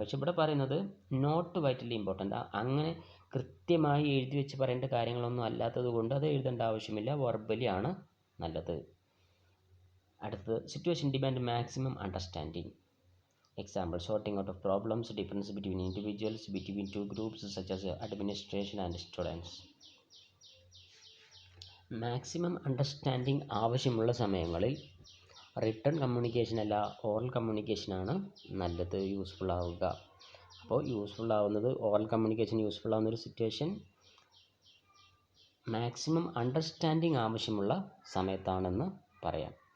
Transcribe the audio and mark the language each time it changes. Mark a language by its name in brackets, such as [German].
[Malayalam] പക്ഷെ ഇവിടെ പറയുന്നത് [English] not vitally important, [Malayalam] അങ്ങനെ കൃത്യമായി എഴുതി വെച്ച് പറയേണ്ട കാര്യങ്ങളൊന്നും അല്ലാത്തത് കൊണ്ട് അത് എഴുതേണ്ട ആവശ്യമില്ല, വെർബലി ആണ് നല്ലത്. [English] അടുത്തത് situation demand maximum understanding. Example, sorting out of problems, difference between individuals, between two groups such as administration and students. [Malayalam] Maximum understanding ആവശ്യമുള്ള സമയങ്ങളിൽ റിട്ടൺ കമ്മ്യൂണിക്കേഷൻ അല്ല ഓറൽ കമ്മ്യൂണിക്കേഷനാണ് നല്ലത്, യൂസ്ഫുൾ ആവുക. അപ്പോൾ യൂസ്ഫുൾ ആവുന്നത് ഓറൽ കമ്മ്യൂണിക്കേഷൻ യൂസ്ഫുൾ ആവുന്ന ഒരു സിറ്റുവേഷൻ മാക്സിമം അണ്ടർസ്റ്റാൻഡിങ് ആവശ്യമുള്ള സമയത്താണെന്ന് പറയാം.